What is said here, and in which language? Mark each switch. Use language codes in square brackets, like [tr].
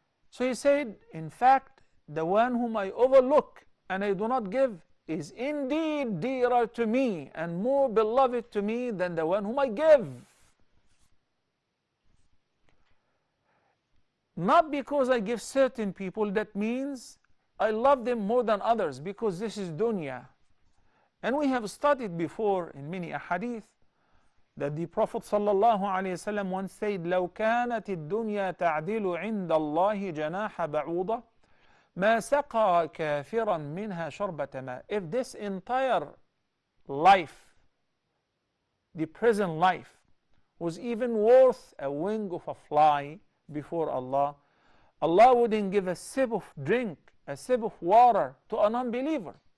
[en] So he said, in fact, the one whom I overlook and I do not give is indeed dearer to me and more beloved to me than the one whom I give. Not because I give certain people, that means I love them more than others, because this is dunya. And we have studied before in many ahadith that the Prophet ﷺ once said, [ar] لو كانت الدنيا تعدل عند الله جناح بعوضة ما سقى كافرا منها شربة ماء. [en] If this entire life, the present life, was even worth a wing of a fly before Allah, Allah wouldn't give a sip of drink, a sip of water to a non-believer.